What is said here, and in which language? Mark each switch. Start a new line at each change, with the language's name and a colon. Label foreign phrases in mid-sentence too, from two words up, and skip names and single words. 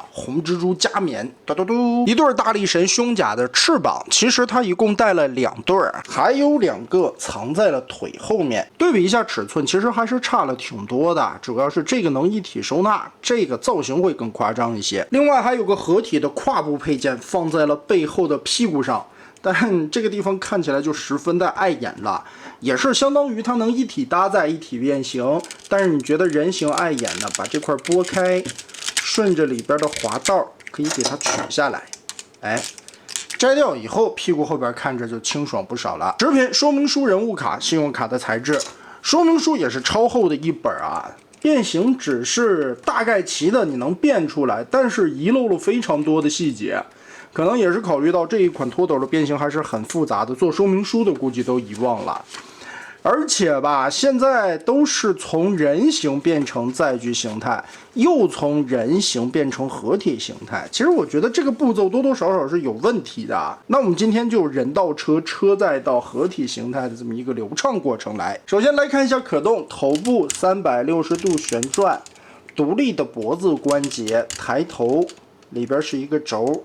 Chinese: 紅蜘蛛加冕，嘟嘟嘟，一對大力神胸甲的翅膀，其實它一共帶了2對，還有2個藏在了腿後面。對比一下尺寸，其實還是差了挺多的，主要是這個能一體收納，這個造型會更誇張一些。另外還有個合體的胯部配件放在了背後的屁股上，但這個地方看起來就十分的碍眼了，也是相當於它能一體搭載一体变形，但是你覺得人形碍眼呢，把這塊拨開，順着里邊的滑道可以给它取下来，哎，摘掉以後屁股後邊看着就清爽不少了。食品說明書人物卡，信用卡的材质，说明書也是超厚的一本啊。变形只是大概齐的，你能变出来，但是遗漏了非常多的细节，可能也是考慮到这一款拖斗的变形还是很复杂的，做说明书的估计都遺忘了。而且吧，现在都是從人形變成載具形態，又從人形變成合體形態。其實我覺得這個步驟多多少少是有問題的。那我們今天就人到車，車再到合體形態的這麼一個流暢過程來。首先來看一下可動頭部360度旋轉，獨立的脖子關節，抬頭裡邊是一個軸。